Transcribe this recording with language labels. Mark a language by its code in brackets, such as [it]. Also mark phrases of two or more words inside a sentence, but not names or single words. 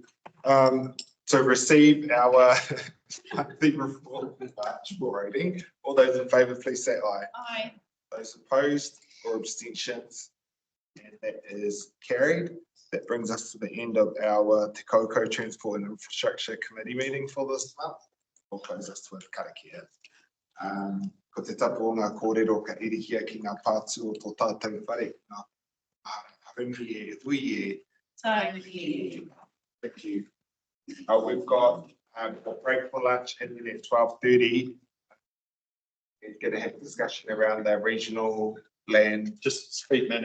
[en] To receive our monthly report for March rating, all those in favour, please say aye. Aye. Those opposed or abstentions, and that is carried. That brings us to the end of our Te Koukou Transport and Infrastructure Committee meeting for this month. We'll close this with karakia. [mi] Ko te tapu o ngā kōrero ka irihia ki ngā pātu o tō tātou whare. Ngā haungi e, hui e. [en] Thank you. We've got a break for lunch, and then at 12:30, we're going to have a discussion around the regional land. Just speed management.